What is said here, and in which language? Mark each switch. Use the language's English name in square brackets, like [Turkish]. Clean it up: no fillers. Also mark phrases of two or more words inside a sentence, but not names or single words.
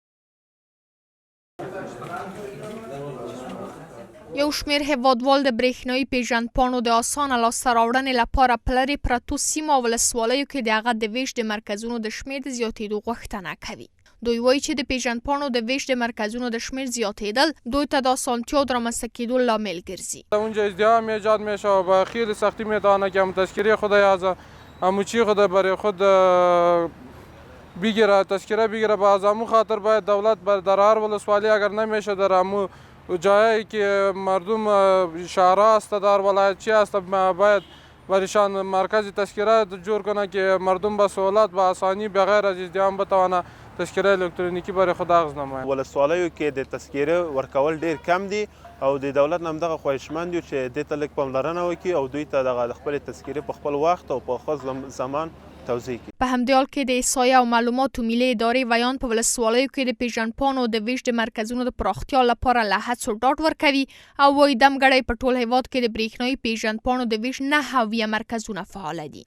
[Pashto] یو شمیر هیوادوال د برېښنایي پیژندپاڼو د اسانه لاسته راوړنې لپاره په لرې پرتو سیمو او ولسوالیو کې د هغه د ویش د مرکزونو د شمیر د زیاتېدو غوښتنه کوي. دوی وایي چې د پیژندپاڼو د ویش د مرکزونو د شمیر زیاتېدل دوی ته د اسانتیاو د رامنځته کېدو لامل ګرځي. [Persian] اونجا ازدحام ایجاد میشه و به خیلی سختی میتونه که هم تذکره خود از اموچی خود برای خود بگیره، تذکره بگیره. به از امو خاطر باید دولت در هر ولسوالی اگر نمیشه در امو جایی که مردم شهرها است در ولایت چی است باید برایشان مرکز تذکره جور کنه که مردم به سهولت به آسانی بغیر از ازدحام بتوانه تذکره الکترونیکی برای خود اخذ نماید. [Pashto] ولسوالیو کې د تذکره ورکول ډیر کم دي او د دولت نم دغه خواهشمند یو چې دې ته لږ پاملرنه وکړي او دوی ته د خپل تذکره په خپل وخت او په خپل زمان توضیح کړي. په همدې حال کې د احصایې او معلوماتو ملي ادارې ویان په ولسوالیو کې د پیژندپاڼو د ویش د مرکزونو د پراختیا لپاره له هڅو ډاډ ورکوي او وایي دمګړی په ټول هیواد کې د برېښنایي پیژندپاڼو د ویش 9 هویه مرکزونه فعال دي.